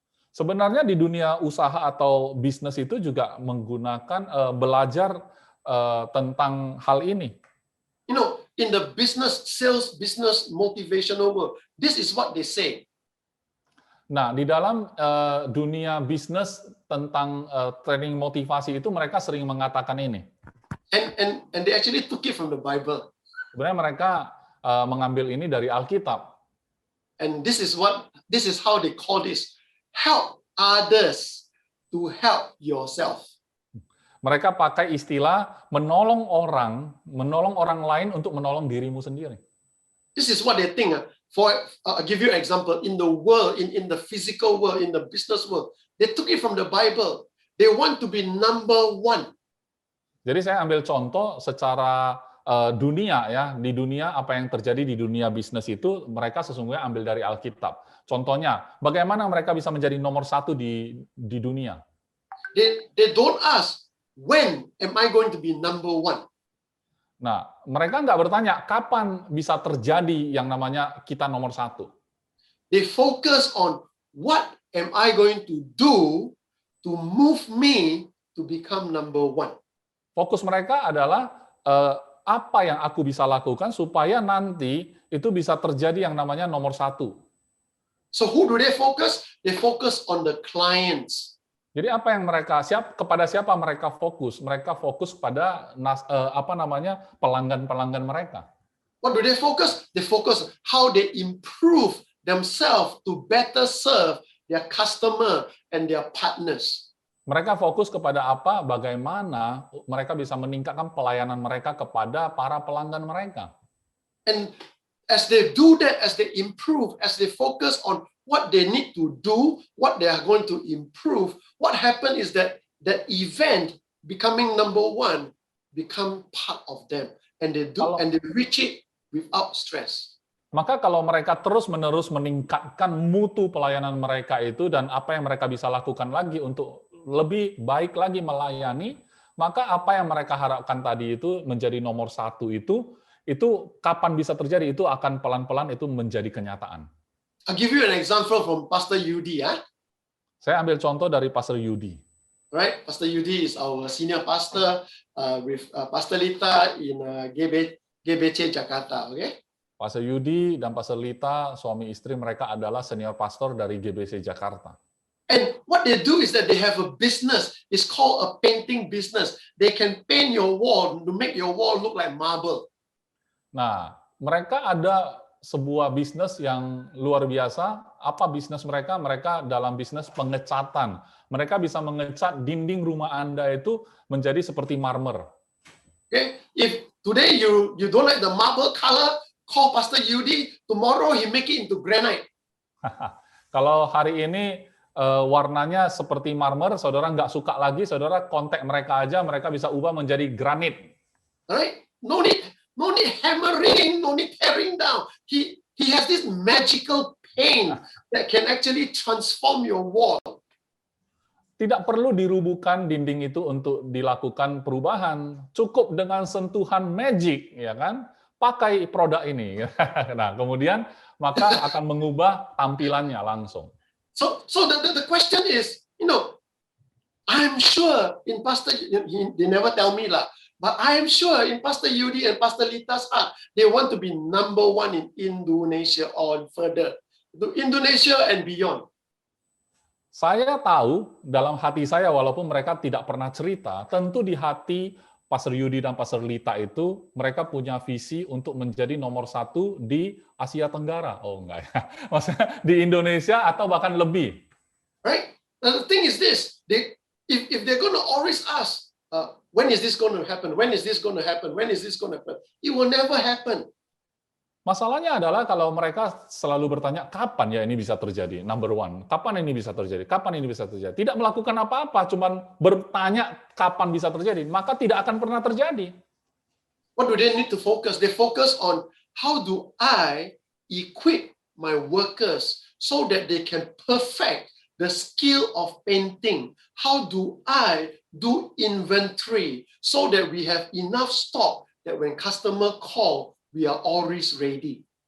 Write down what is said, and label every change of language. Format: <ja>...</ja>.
<id>Sebenarnya di dunia usaha atau bisnis itu juga menggunakan belajar tentang hal ini.</id> <en>In the sales business motivational world, this is what they say.</en> <id>Nah, di dalam dunia bisnis tentang training motivasi itu mereka sering mengatakan ini.</id> <en>And they actually took it from the Bible.</en> <id>Sebenarnya mereka mengambil ini dari Alkitab.</id> <en>And this is how they call this: help others to help yourself.</en> <id>Mereka pakai istilah menolong orang lain untuk menolong dirimu sendiri.</id> <en>This is what they think. I'll give you an example. In the world, in the physical world, in the business world, they took it from the Bible. They want to be number one.</en> <id>Jadi saya ambil contoh secara dunia ya, di dunia apa yang terjadi di dunia bisnis itu mereka sesungguhnya ambil dari Alkitab. Contohnya, bagaimana mereka bisa menjadi nomor satu di dunia?</id> <en>They don't ask, when am I going to be number one?</en> <id>Nah, mereka nggak bertanya kapan bisa terjadi yang namanya kita nomor satu.</id> <en>They focus on what am I going to do to move me to become number one.</en> <id>Fokus mereka adalah apa yang aku bisa lakukan supaya nanti itu bisa terjadi yang namanya nomor satu.</id> <en>So who do they focus? They focus on the clients.</en> <id>Jadi apa yang kepada siapa mereka fokus? Mereka fokus pada pelanggan-pelanggan mereka.</id> <en>what do they focus? They focus how they improve themselves to better serve their customer and their partners.</en> <id>Mereka fokus kepada apa, bagaimana mereka bisa meningkatkan pelayanan mereka kepada para pelanggan mereka.</id> <en>And as they do that, as they improve, as they focus on what they need to do, what they are going to improve, what happens is that the event becoming number one become part of them, and they do and they reach it without stress.</en> <id>Maka kalau mereka terus-menerus meningkatkan mutu pelayanan mereka itu dan apa yang mereka bisa lakukan lagi untuk lebih baik lagi melayani, maka apa yang mereka harapkan tadi itu menjadi nomor satu itu kapan bisa terjadi, itu akan pelan-pelan itu menjadi kenyataan.</id> <en>I'll give you an example from Pastor Yudi.</en> <id>Saya ambil contoh dari Pastor Yudi.</id> <en>Right, Pastor Yudi is our senior pastor with Pastor Lita in GBC Jakarta. Okay.</en> <id>Pastor Yudi dan Pastor Lita, suami istri mereka adalah senior pastor dari GBC Jakarta.</id> <en>And what they do is that they have a business. It's called a painting business. They can paint your wall to make your wall look like marble.</en> <id>Nah, mereka ada sebuah bisnis yang luar biasa. Apa bisnis mereka? Mereka dalam bisnis pengecatan. Mereka bisa mengecat dinding rumah Anda itu menjadi seperti marmer.</id> <en>Okay, if today you don't like the marble color, call Pastor Yudi. Tomorrow he make it into granite.</en> <id>Kalau hari ini warnanya seperti marmer, saudara nggak suka lagi, saudara kontak mereka aja, mereka bisa ubah menjadi granit.</id> <en>Right? No need hammering, no need tearing down. He has this magical paint that can actually transform your wall.</en> <id>Tidak perlu dirubuhkan dinding itu untuk dilakukan perubahan. Cukup dengan sentuhan magic, ya kan? Pakai produk ini. Nah, kemudian maka akan mengubah tampilannya langsung.</id> <en>So the question is, I'm sure in Pastor, they never tell me lah, but I am sure in Pastor Yudi and Pastor Lita's heart, they want to be number one in Indonesia or further, to Indonesia and beyond.</en> <id>Saya tahu dalam hati saya, walaupun mereka tidak pernah cerita, tentu di hati Pastor Yudi dan Pastor Lita itu, mereka punya visi untuk menjadi nomor satu di Asia Tenggara. Oh enggak ya, maksudnya di Indonesia atau bahkan lebih.</id> <en>Right? And the thing is this, if they're going to always ask, when is this going to happen? When is this going to happen? When is this going to happen? It will never happen.</en> <id>Masalahnya adalah kalau mereka selalu bertanya, kapan ya ini bisa terjadi?</id> <en>Number one,</en> <id>kapan ini bisa terjadi? Kapan ini bisa terjadi? Tidak melakukan apa-apa, cuman bertanya kapan bisa terjadi, maka tidak akan pernah terjadi.</id> <en>What do they need to focus? They focus on how do I equip my workers so that they can perfect the skill of painting? How do I do inventory so that we have enough stock that when customer call, we are always ready.</en>